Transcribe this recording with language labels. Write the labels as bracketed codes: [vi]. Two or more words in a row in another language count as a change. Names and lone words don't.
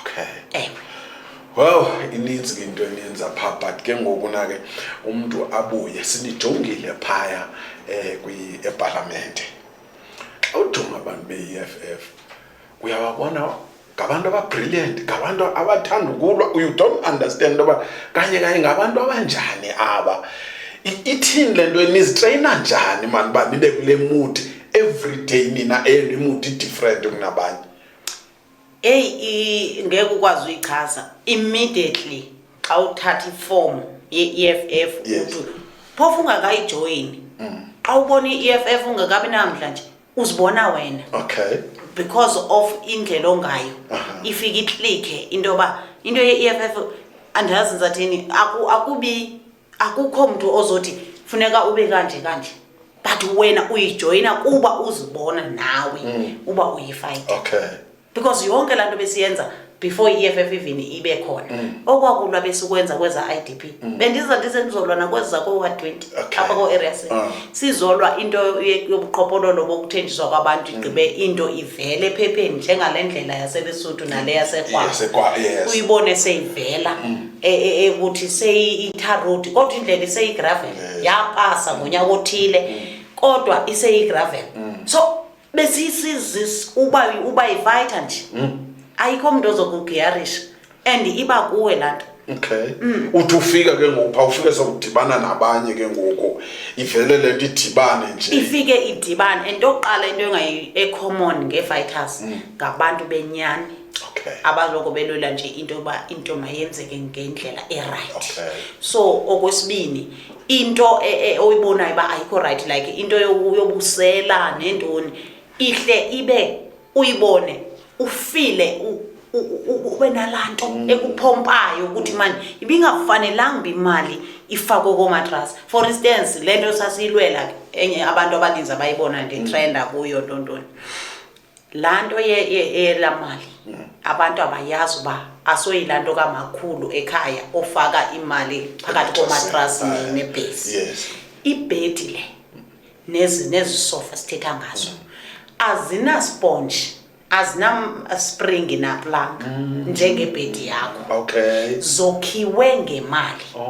[xh] well ininzi into eniyenza pha but ke ngokuna ke umuntu abuye sinijongile phaya eParliament awujonga abantu be-EFF uyababona ngabantu ababrilliant ngabantu abathanda ukulwa [en] you don't understand [xh] oba kanye ngabantu abanjani aba ithini lento enizitrayina njani man ba nibe kule mood [en] every day [xh] nina [en] mood different [xh] kunabanye ngeke ukwazi uyichaza immediately xa uthatha iform ye-EFF uthi phofu ungakayijoyini xa ubona i-EFF ungakabi namhla nje uzibona wena because of indlela ongayo ifika iklikhe into ye-EFF andazi ngizathini akukho umuntu ozothi funeka ube kanje but wena uyijoyina kuba uzibona nawe uba uyifight because yonke lanto besiyenza before i-EFF even ibe khona okwakulwa besikwenza kweza IDP bendiza ndizolwa nakweza ko 120 apha ko area sizolwa into yobuqhophololo bokuthenjiswa kwabantu igqibe into ivele ephepheni njengalendlela yaseLesotho nale yaseKwa uyibone seyivela ukuthi seyi-tarot kodwa indlela seyi-gravel yapasa ngonyaka othile kodwa iseyi-gravel so besisizis uba i-fighter nje ayikho umuntu ozokugiyarisha and iba kuwe lanto uthi ufika ke ngoku pha ufike sokudibana nabanye ke ngoku ivele lento idibane nje ifike idibane and oqala into engayi-common nge-fighters ngabantu benyani abaloko belwela nje into mayenzeke ngendlela e-right so okwesibini into oyibonayo uba ayikho right like into yobusela nentoni ihle ibe uyibone ufile ube nalanto ekuphompayo ukuthi manje ibingafanelanga imali ifakwe komatras for instance lento sasiyilwela enye abantu abaninzi abayibona nje trenda kuyo tontoni lanto yelamali abantu abayazi uba asoyilanto kamakhulu ekhaya ofaka imali phakathi komatras nebase ibhedi le nezisofa sithetha ngazo azina sponge azina spring na plank njengebhedi yakho zokhiwe ngemali